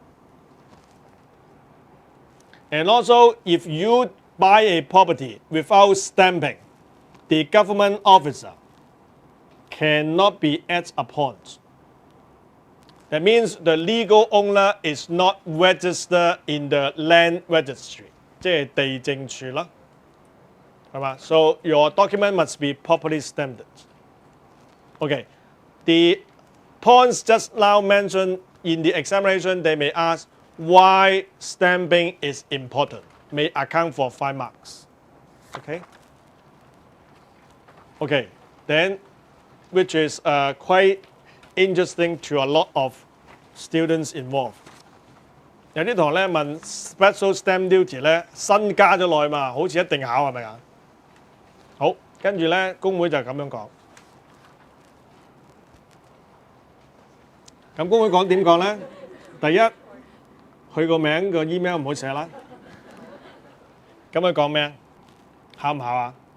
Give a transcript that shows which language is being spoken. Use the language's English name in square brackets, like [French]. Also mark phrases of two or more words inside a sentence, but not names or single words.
[English] And also, if you buy a property without stamping, the government officer cannot be acted upon. That means the legal owner is not registered in the land registry, [Cantonese] 即係地政處啦，係嘛？ [English] So your document must be properly stamped. Okay, the points just now mentioned in the examination, they may ask why stamping is important, may account for 5 marks. Okay? Okay, then, which is quite interesting to a lot of students involved. [Cantonese] 有啲同學咧問 [English] special stamp duty [Cantonese] 咧新加咗落去嘛，好似一定考係咪啊？好，跟住咧公會就咁樣講。咁公會講點講咧？第一，佢個名個 email 唔好寫啦。咁佢講咩？考唔考啊？